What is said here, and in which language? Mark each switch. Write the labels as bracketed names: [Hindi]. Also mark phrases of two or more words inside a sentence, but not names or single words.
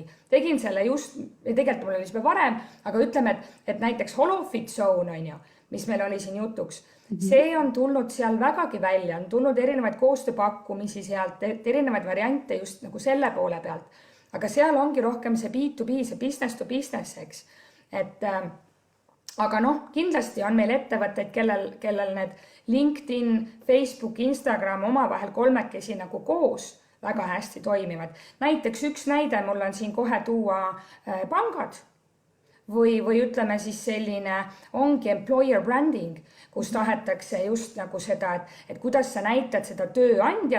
[Estonian] Tegin selle just, tegelikult mul oli juba varem, aga ütleme, et näiteks Holofit Zone on ju, mis meil oli siin jutuks. See on tulnud seal vägagi välja, on tulnud erinevaid koostööpakkumisi sealt, erinevaid variante just nagu selle poole pealt. Aga seal ongi rohkem see B2B, see [English] business to business, [Estonian] eks. Aga kindlasti on meil ettevõtteid, kellel need LinkedIn, Facebook, Instagram omavahel kolmekesi nagu koos väga hästi toimivad. Näiteks üks näide mul on siin kohe tuua pangad või ütleme siis selline ongi [English] employer branding, [Estonian] kus tahetakse just nagu seda, et kuidas sa näitad seda tööandjat.